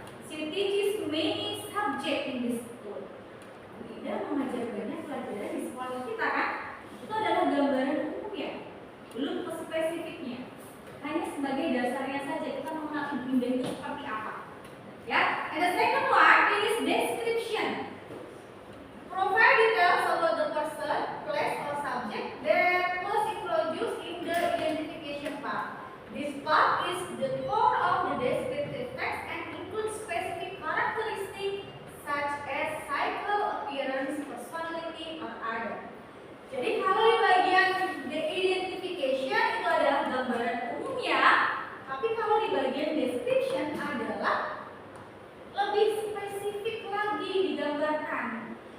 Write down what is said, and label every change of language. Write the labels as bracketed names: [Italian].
[English] She teaches many subjects in this school. [Indonesian] Ibu Indah mengajar banyak pelajaran di sekolah kita kan? Itu adalah gambaran umumnya, belum ke spesifiknya. Hanya sebagai dasarnya saja kita mengenal Ibu Indah itu seperti apa. [English] Ya, and the second one it is description. Provide details about the person, place, or subject that was introduced in the identification part. This part is the core of the descriptive text and includes specific characteristics such as cycle, appearance, personality, or other. [Indonesian] Jadi kalau di bagian the identification itu adalah gambaran umumnya, tapi kalau di bagian description adalah lebih spesifik lagi digambarkan.